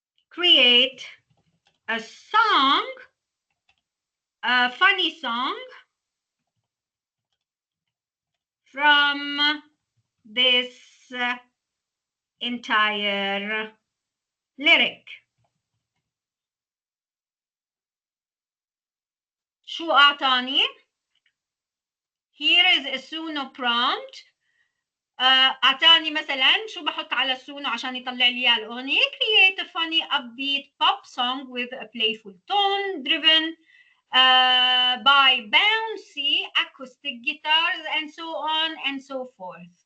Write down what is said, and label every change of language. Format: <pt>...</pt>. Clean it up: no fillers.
<en>create a song, a funny song from this entire lyric.</en> <ar>شو أعطاني؟</ar> <en>Here is a Suno prompt.</en> <ar>أعطاني مثلا شو بحط على السونو عشان يطلع لي اياه الأغنية.</ar> <en>Create a funny upbeat pop song with a playful tone driven by bouncy acoustic guitars and so on and so forth.</en>